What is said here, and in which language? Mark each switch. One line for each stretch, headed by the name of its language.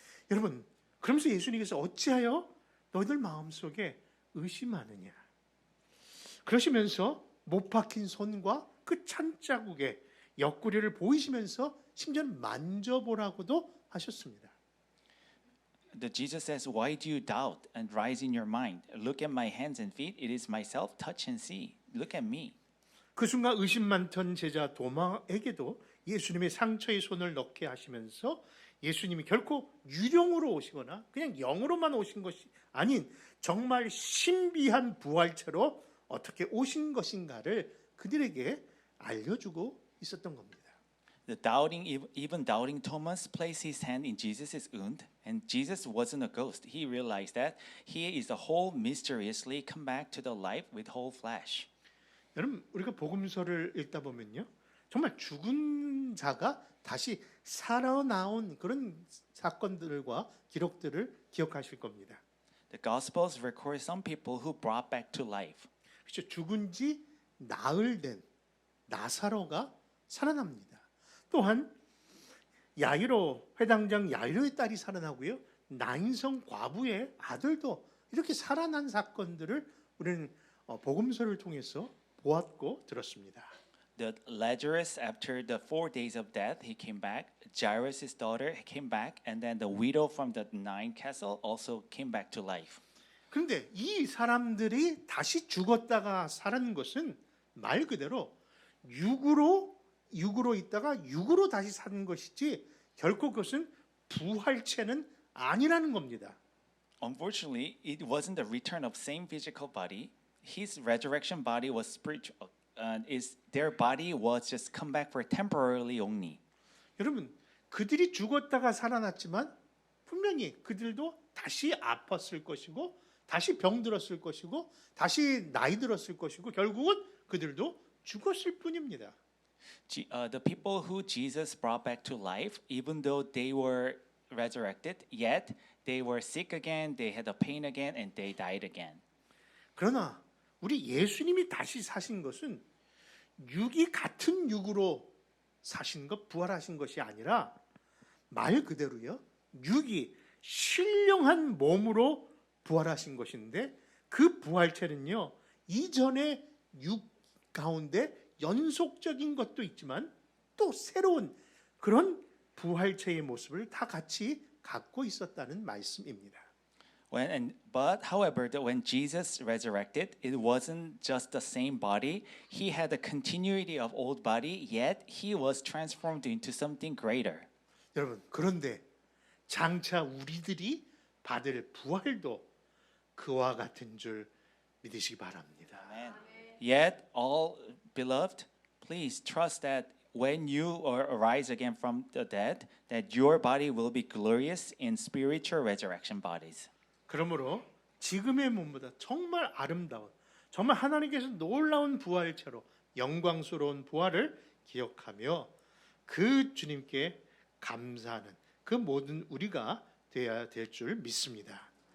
Korean: 여러분 그러면서 예수님께서 어찌하여 너희들 마음속에 의심하느냐 그러시면서 못 박힌 손과 그 찬자국의 옆구리를 보이시면서 심지어는 만져보라고도 하셨습니다.
English: The Jesus says, "Why do you doubt and rise in your mind? Look at my hands and feet. It is myself. Touch and see. Look at me."
Korean: 그 순간 의심 많던 제자 도마에게도 예수님의 상처에 손을 넣게 하시면서 예수님이 결코 유령으로 오시거나 그냥 영으로만 오신 것이 아닌 정말 신비한 부활체로 어떻게 오신 것인가를 그들에게 알려주고 있었던 겁니다.
English: Even doubting Thomas placed his hand in Jesus' wound, and Jesus wasn't a ghost. He realized that he is the whole mysteriously come back to the life with whole flesh.
Korean: 여러분 우리가 복음서를 읽다 보면요. 정말 죽은 자가 다시 살아나온 그런 사건들과 기록들을 기억하실 겁니다.
English: The Gospels record some people who brought back to life.
Korean: 그렇죠. 죽은 지 나흘 된 나사로가 살아납니다. 또한 야이로 회당장 야이로의 딸이 살아나고요. 나인성 과부의 아들도 이렇게 살아난 사건들을 우리는 복음서를 통해서 보았고 들었습니다.
English: The Lazarus, after the 4 days of death, he came back. Jairus' daughter came back, and then the widow from the Nine Castle also came back to life.
Korean: 그런데 이 사람들이 다시 죽었다가 살은 것은 말 그대로 육으로 있다가 육으로 다시 사는 것이지 결코 그것은 부활체는 아니라는 겁니다.
English: Unfortunately, it wasn't the return of same physical body. His resurrection body was spiritual. Their body was just come back for temporarily only.
Korean: 여러분, 그들이 죽었다가 살아났지만 분명히 그들도 다시 아팠을 것이고 다시 병들었을 것이고 다시 나이 들었을 것이고 결국은 그들도 죽었을 뿐입니다.
English: The people who Jesus brought back to life, even though they were resurrected, yet they were sick again, they had a pain again, and they died again.
Korean: 그러나 우리 예수님이 다시 사신 것은 육이 같은 육으로 사신 것, 부활하신 것이 아니라 말 그대로요. 육이 신령한 몸으로 부활하신 것인데 그 부활체는요. 이전의 육 가운데 연속적인 것도 있지만 또 새로운 그런 부활체의 모습을 다 같이 갖고 있었다는 말씀입니다.
English: However, when Jesus resurrected, it wasn't just the same body. He had a continuity of old body, yet he was transformed into something greater.
Korean: 여러분, 그런데 장차 우리들이 받을 부활도 그와 같은 줄 믿으시기 바랍니다.
English: Amen. Yet, all beloved, please trust that when you arise again from the dead, that your body will be glorious in spiritual resurrection bodies.
Korean: 그러므로 지금의 몸보다 정말 아름다운, 정말 하나님께서 놀라운 부활체로 영광스러운 부활을 기억하며 그 주님께 감사하는 그 모든 우리가 되어야 될 줄 믿습니다.